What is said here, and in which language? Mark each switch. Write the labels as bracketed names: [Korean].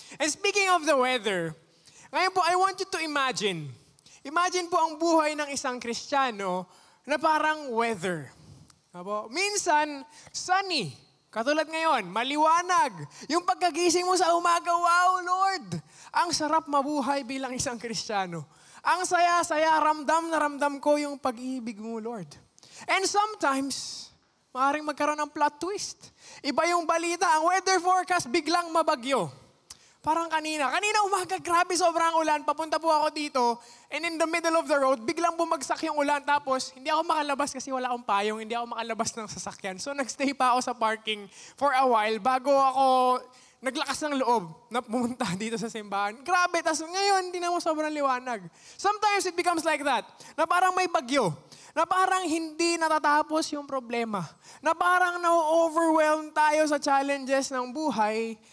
[English] And speaking of the weather, [Filipino] ngayon po, [English] I want you to imagine. [Filipino] Imagine po ang buhay ng isang Kristiyano na parang weather. Minsan, sunny. Katulad ngayon, maliwanag. Yung pagkagising mo sa umaga, wow, Lord! Ang sarap mabuhay bilang isang Kristiyano. Ang saya-saya, ramdam na ramdam ko yung pag-ibig mo, Lord. [English] And sometimes, [Filipino] maaaring magkaroon ng [English] plot twist. [Filipino] Iba yung balita, ang weather forecast biglang mabagyo. Parang kanina umaga, grabe sobrang ulan, papunta po ako dito, [English] and in the middle of the road, [Filipino] biglang bumagsak yung ulan, tapos hindi ako makalabas kasi wala akong payong, hindi ako makalabas ng sasakyan. So nagstay pa ako sa parking [English] for a while [Filipino] bago ako naglakas ng loob na pumunta dito sa simbahan. Grabe, tas ngayon, hindi na mo sobrang liwanag. [English] Sometimes it becomes like that, [Filipino] na parang may bagyo. Na parang hindi natatapos yung problema. Na parang na-overwhelm tayo sa challenges ng buhay.